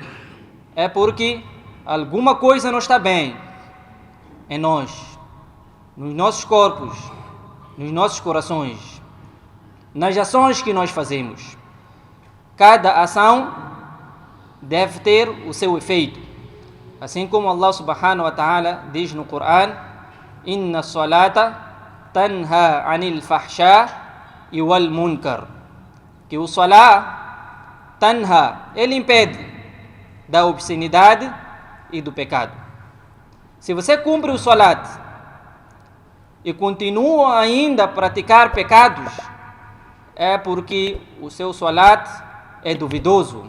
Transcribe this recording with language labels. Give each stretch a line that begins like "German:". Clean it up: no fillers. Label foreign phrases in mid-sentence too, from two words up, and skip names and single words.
Portuguese: É porque alguma coisa não está bem em nós, nos nossos corpos, nos nossos corações, nas ações que nós fazemos. Cada ação deve ter o seu efeito. Assim como Allah
Arabic: سبحانه وتعالى
Portuguese: diz no Coran,
Arabic: إن الصلاة تنهى عن الفحشاء والمنكر,
Portuguese: que o
Arabic: صلاة تنهى,
Portuguese: ele impede da obscenidade e do pecado. Se você cumpre o salat e continua ainda a praticar pecados, é porque o seu salat é duvidoso.